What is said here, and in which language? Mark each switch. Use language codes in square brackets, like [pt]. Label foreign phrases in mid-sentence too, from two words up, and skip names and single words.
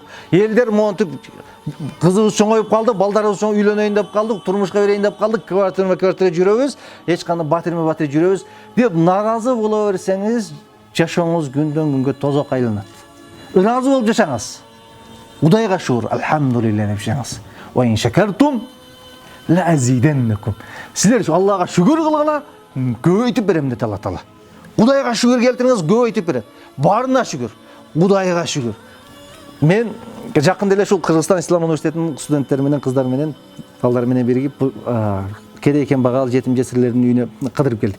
[ky] Элдер монтип кызыбыз чоңоюп калды, балдарыбыз чоң үйлөнөйүн деп калдык, турмушка берейин деп калдык, квартира жүрөбүз, эч кандай батирме жүрөбүз деп наразы боло берсеңиз, жашооңуз күндөн күнгө тозок айланат. Ыраазы болуп жашаңыз. Кудайга шүгүр, алхамдулилlah деп жашаңыз. [ar] وإن شكرتم لأزيدنكم. [ky] Силер Аллага шүгүр кылгыла, көбөйтүп берем дейт Алла Таала. Кудайга шүгүр келтириңиз, көбөйтүп берет. Барына шүгүр. Кудайга шүгүр. Мен жакында эле ушул Кыргызстан Ислам университетинин студенттери менен, кыздары менен, балдар менен биригип кедей кембагал жетим жесирлердин үйүнө кыдырып келдик.